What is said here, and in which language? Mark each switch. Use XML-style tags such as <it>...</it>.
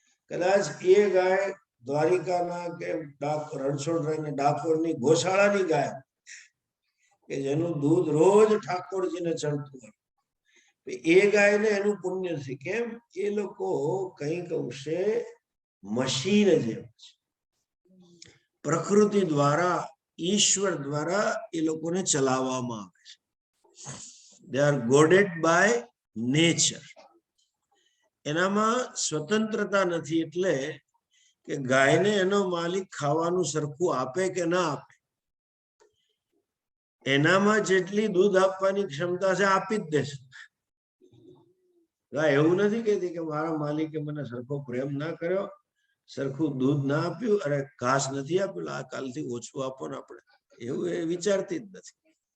<gu>કદાચ એ ગાય દ્વારિકાના કે રણછોડરાયના ડાકોરની ગોશાળાની ગાય, કે જેનું દૂધ રોજ ઠાકોરજીને ચડતું હોય, એ ગાયને એનું પુણ્ય નથી. કેમ? એ લોકો કંઈક અંશે મશીન જેવા છે, પ્રકૃતિ દ્વારા, ઈશ્વર દ્વારા એ લોકોને ચલાવવામાં આવે છે.</gu> <en>they are goaded by nature.</en> <gu>એનામાં સ્વતંત્રતા નથી, એટલે કે ગાયને એનો માલિક ખાવાનું સરખું આપે કે ના આપે, એનામાં જેટલી દૂધ આપવાની ક્ષમતા છે આપી જ દેશે. ગાય એવું નથી કહેતી કે મારા માલિકે મને સરખો પ્રેમ ના કર્યો, સરખું દૂધ ના આપ્યું, અરે ઘાસ નથી આપ્યું, આ કાલથી ઓછું આપો ને આપણે, એવું એ વિચારતી જ નથી.</gu>